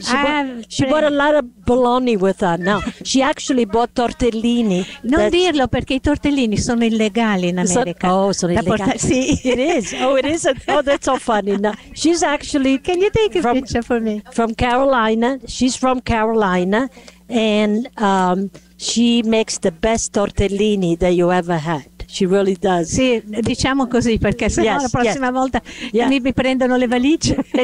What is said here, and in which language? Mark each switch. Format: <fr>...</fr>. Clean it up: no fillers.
<en>She bought a lot of bologna with her. No, she actually bought tortellini.</en> <it>Non dirlo perché i tortellini sono illegali in America. Sono illegali. Sì,</it> <en>it is. Oh, it is. Oh, that's so funny. No, she's actually. Can you take a picture for me? From Carolina. She's from Carolina, and she makes the best tortellini that you ever had. She really does.</en> <it>Sì, diciamo così, perché se no la prossima volta mi prendono le valigie.</it>